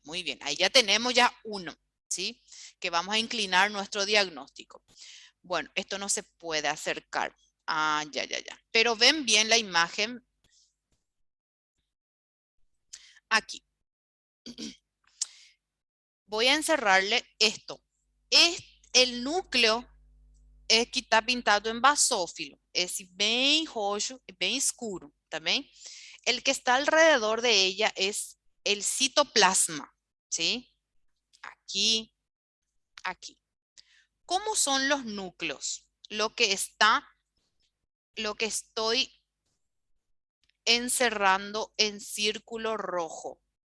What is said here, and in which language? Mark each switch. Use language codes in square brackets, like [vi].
[es] Muy bien, ahí ya tenemos ya uno, ¿sí? Que vamos a inclinar nuestro diagnóstico. Bueno, esto no se puede acercar. Ah, ya. Pero ven bien la imagen aquí. Voy a encerrarle esto. El [pt] núcleo é que está pintado em basófilo. Esse bem roxo, bem escuro, tá bem? [es] El que está alrededor de ella es el citoplasma, ¿sí? Aquí, aquí. ¿Cómo son los núcleos? Lo que estoy encerrando en círculo rojo.